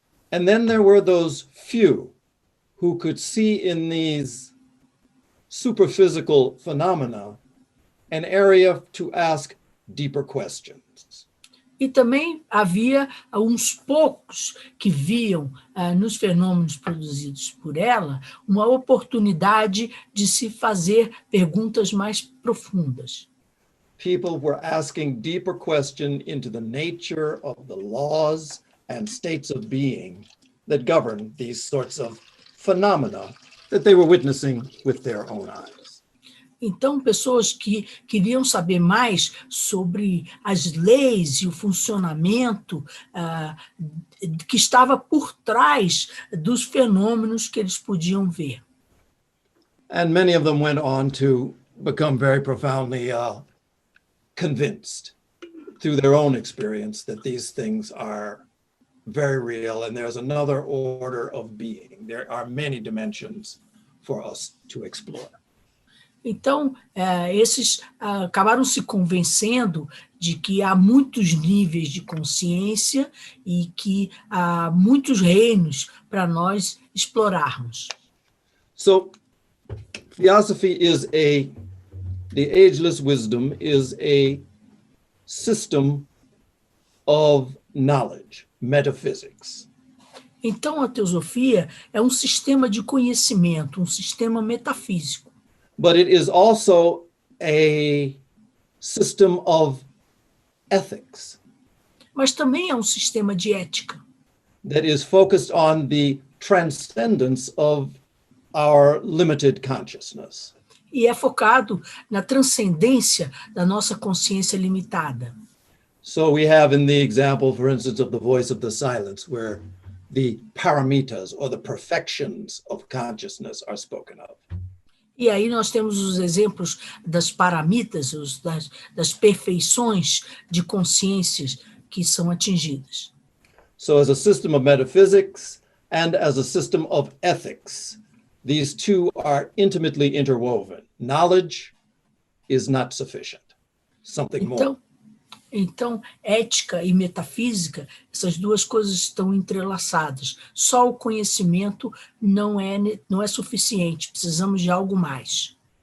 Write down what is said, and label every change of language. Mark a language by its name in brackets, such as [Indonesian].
[English] And then there were those few who could see in these superphysical phenomena an area to ask deeper questions. [Portuguese] E também havia uns poucos que viam nos fenômenos produzidos por ela uma oportunidade de se fazer perguntas mais profundas. [English] People were asking deeper questions into the nature of the laws and states of being that govern these sorts of phenomena that they were witnessing with their own eyes. [Portuguese] Então, pessoas que queriam saber mais sobre as leis e o funcionamento que estava por trás dos fenômenos que eles podiam ver. [English] And many of them went on to become very profoundly convinced through their own experience that these things are very real and there's another order of being. There are many dimensions for us to explore. [Portuguese] Então, esses acabaram se convencendo de que há muitos níveis de consciência e que há muitos reinos para nós explorarmos. [English] So, theosophy the ageless wisdom is a system of knowledge, metaphysics. [Portuguese] Então, a teosofia é um sistema de conhecimento, um sistema metafísico. [English] But it is also a system of ethics. [Portuguese] Mas também é um sistema de ética. [English] That is focused on the transcendence of our limited consciousness. [Portuguese] E é focado na transcendência da nossa consciência limitada. [English] So we have in the example, for instance, of the voice of the silence, where the paramitas or the perfections of consciousness are spoken of. [Portuguese] E aí nós temos os exemplos das paramitas, das perfeições de consciências que são atingidas. [English] So as a system of metaphysics and as a system of ethics, these two are intimately interwoven. Knowledge is not sufficient. Something more. [Portuguese] Então, ética e metafísica, essas duas coisas estão entrelaçadas. Só o conhecimento não é suficiente, precisamos de algo mais.